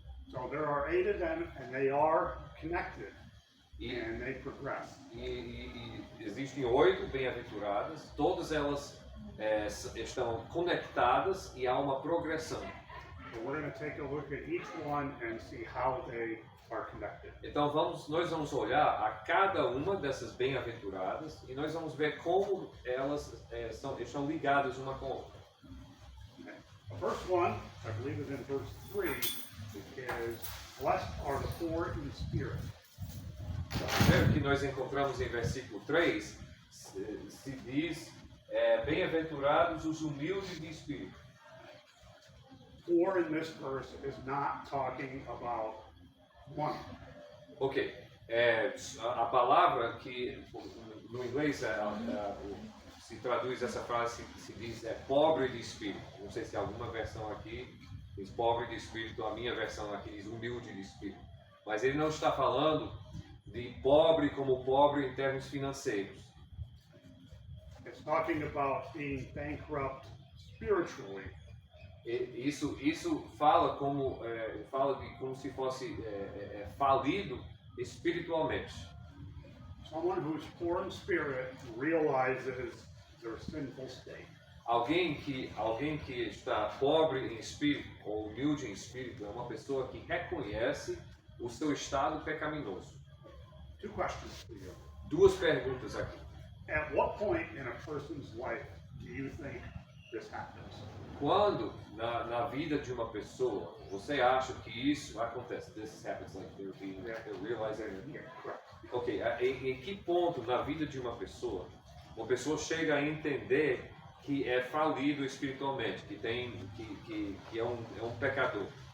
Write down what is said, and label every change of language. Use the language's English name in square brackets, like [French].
[English] So there are 8 of them, and they are connected, and they progress. [Portuguese] E existem 8 bem-aventuradas, todas elas estão conectadas e há uma progressão. [English] So we're going to take a look at each one and see how they are connected. [Portuguese] Então nós vamos olhar a cada uma dessas bem-aventuradas e nós vamos ver como elas estão ligadas uma com a outra. [English] Okay. The first one, I believe is in verse 3, is blessed are the poor in spirit. [Portuguese] O primeiro que nós encontramos em versículo 3 se diz, bem-aventurados os humildes de espírito. [English] Poor in this verse is not talking about money. [Portuguese] Ok, a palavra que no inglês se traduz essa frase, se diz pobre de espírito. Não sei se alguma versão aqui diz pobre de espírito, a minha versão aqui diz humilde de espírito. Mas ele não está falando de pobre como pobre em termos financeiros. [English] It's talking about being bankrupt spiritually. [Portuguese] Isso fala de como se fosse falido espiritualmente. [English] Someone who's poor in spirit realizes their sinful state. [Portuguese] Alguém que está pobre em espírito ou humilde em espírito é uma pessoa que reconhece o seu estado pecaminoso. [English] 2 questions for you. [Portuguese] 2 perguntas aqui. [English] At what point in a person's life do you think this happens? [Portuguese] Quando na vida de uma pessoa você acha que isso acontece? [English] This happens like they're realizing. Yeah, correct. [Portuguese] Ok, em que ponto na vida de uma pessoa chega a entender que é falido espiritualmente, que é um pecador?